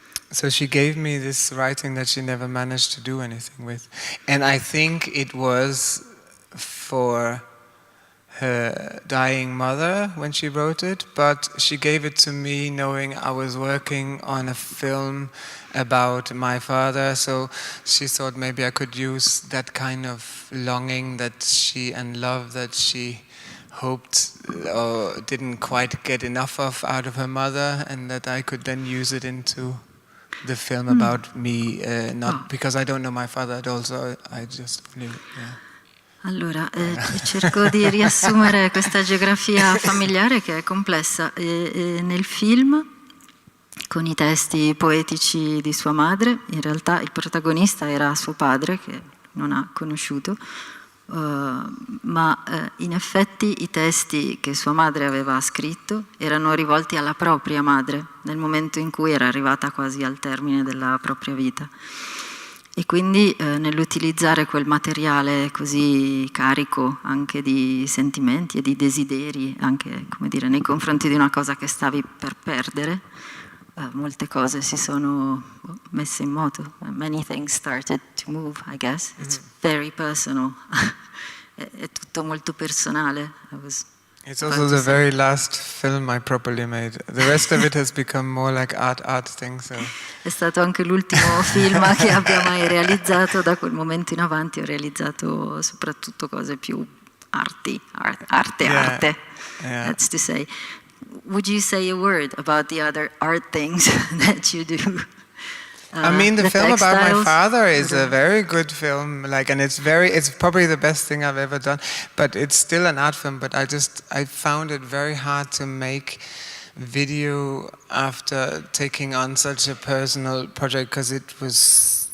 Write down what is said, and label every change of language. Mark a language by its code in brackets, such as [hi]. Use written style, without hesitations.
[en] so she gave me this writing that she never managed to do anything with, and I think it was for her dying mother when she wrote it, but she gave it to me knowing I was working on a film about my father, so she thought maybe I could use that kind of longing that she and love that she hoped or didn't quite get enough of out of her mother, and that I could then use it into the film about me, not because I don't know my father at all, so I just knew. [it] Allora, cerco di riassumere questa geografia familiare che è complessa. Nel film, con i testi poetici di sua madre, in realtà il protagonista era suo padre, che non ha conosciuto, ma in effetti i testi che sua madre aveva scritto erano rivolti alla propria madre nel momento in cui era arrivata quasi al termine della propria vita, e quindi nell'utilizzare quel materiale così carico anche di sentimenti e di desideri, anche, come dire, nei confronti di una cosa che stavi per perdere, molte cose si sono messe in moto. [en] Many things started to move, I guess. It's very personal. [it] È tutto molto personale. [en] It's also the very last film I properly made. The rest of it has become more like art things. So. [it] È stato anche l'ultimo film che abbia mai realizzato. Da quel momento in avanti ho realizzato soprattutto cose più arte. [en] Yeah. That's to say. Would you say a word about the other art things that you do? I mean, the film textiles. about my father is a very good film, like, and it's probably the best thing I've ever done. But it's still an art film. But I found it very hard to make video after taking on such a personal project, because it was.